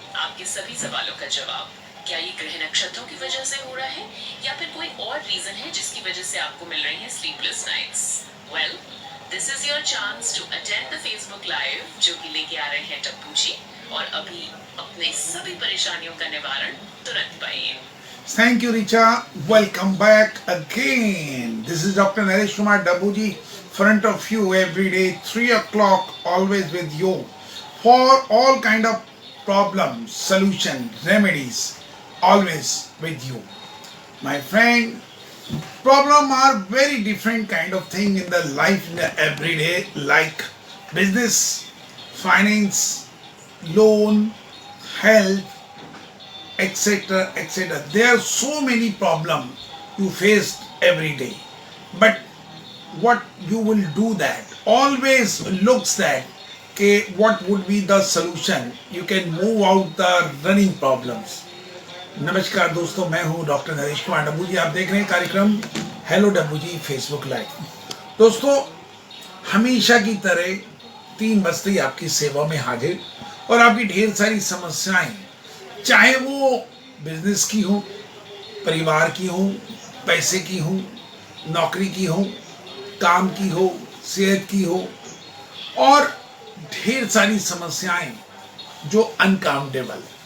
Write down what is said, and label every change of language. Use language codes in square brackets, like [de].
[hi] आपके सभी सवालों का जवाब, क्या ये ग्रह नक्षत्रों की वजह से हो रहा है या फिर कोई और रीजन है जिसकी वजह से आपको मिल रही है sleepless nights. [en] well, this is your chance to attend the Facebook live [hi] जो कि लेके आ रहे हैं डब्बू जी, और अभी अपने सभी परेशानियों का निवारण तुरंत पाइए। [en] Thank you, Richa. Welcome back again. This is Dr. Naresh Kumar Dabuji, front of you every day, 3 o'clock, always with you for all kind of problems, solution, remedies, always with you. My friend, problem are very different kind of thing in the life in the everyday, like business, finance, loan, health, etc., etc. There are so many problems you face every day, but what you will do that always looks that okay, what would be the solution, you can move out the running problems. [hi] नमस्कार दोस्तों, मैं हूं doctor Naresh Kumar डब्बू जी। आप देख रहे हैं कार्यक्रम hello डब्बू जी Facebook live. दोस्तों, हमेशा की तरह 3 बजे आपकी सेवा में हाजिर, और आपकी ढेर सारी समस्याएं, चाहे वो बिजनेस की हो, परिवार की हो, पैसे की हो, नौकरी की हो, काम की हो, सेहत की हो, और ढेर सारी समस्याएं जो अनकाउंटेबल।